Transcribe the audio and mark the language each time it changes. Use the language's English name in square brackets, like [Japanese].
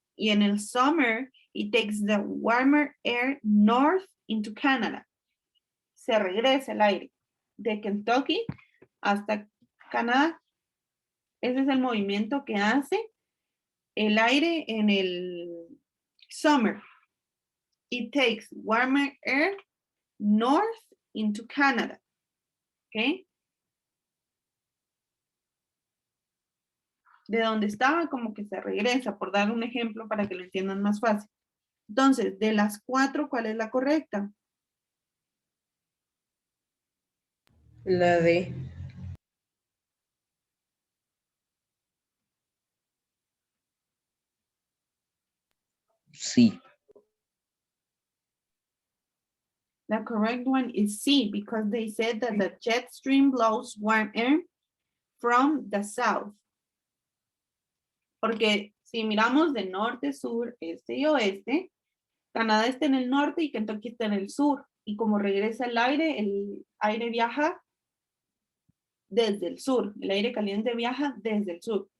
[Spanish] Y en el [English] summer, it takes the warmer air north into Canada. [Spanish] Se regresa el aire de Kentucky hasta Canadá. Ese es el movimiento que hace el aire en el summer. [English] It takes warmer air north into Canada. [Spanish] ¿Ok? De donde estaba, como que se regresa, por dar un ejemplo para que lo entiendan más fácil. Entonces, de las 4, ¿cuál es la correcta? La D. Sí. [English] The correct one is C, because they said that the jet stream blows warm air from the south. [Spanish] Porque si miramos de norte, sur, este y oeste, Canadá está en el norte y Kentucky está en el sur. Y como regresa el aire viaja desde el sur. El aire caliente viaja desde el sur.